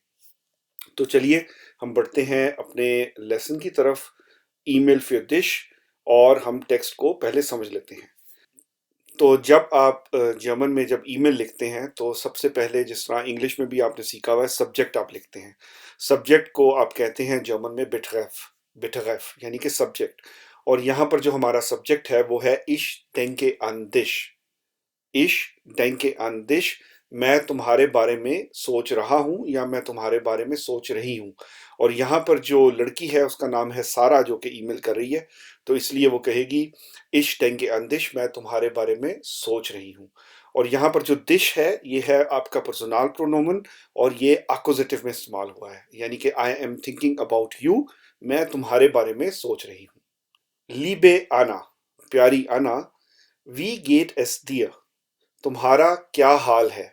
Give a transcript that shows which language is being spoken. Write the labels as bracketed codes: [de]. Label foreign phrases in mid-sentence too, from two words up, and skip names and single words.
[hi] तो चलिए हम बढ़ते हैं अपने लेसन की तरफ, [de] E-Mail für dich, [hi] और हम टेक्स्ट को पहले समझ लेते हैं। तो जब आप जर्मन में जब ईमेल लिखते हैं तो सबसे पहले जिस तरह इंग्लिश में भी आपने सीखा हुआ है सब्जेक्ट आप लिखते हैं। सब्जेक्ट को आप कहते हैं जर्मन में बिटरेफ, बिटरेफ यानी कि सब्जेक्ट। और यहाँ पर जो हमारा सब्जेक्ट है वो है [de] Ich denke an dich. इश denke an dich, [hi] मैं तुम्हारे बारे में सोच रहा हूँ या मैं तुम्हारे बारे में सोच रही हूँ। और यहाँ पर जो लड़की है उसका नाम है सारा जो कि ईमेल कर रही है, तो इसलिए वो कहेगी [de] Ich denke an dich, [hi] मैं तुम्हारे बारे में सोच रही हूँ। और यहाँ पर जो दिश है ये है आपका पर्सनल प्रोनोमन और ये अक्यूजेटिव में इस्तेमाल हुआ है, यानी कि [en] I am thinking about you, [hi] मैं तुम्हारे बारे में सोच रही हूँ। लीबे आना, प्यारी आना, [de] Wie geht es dir, [hi] तुम्हारा क्या हाल है।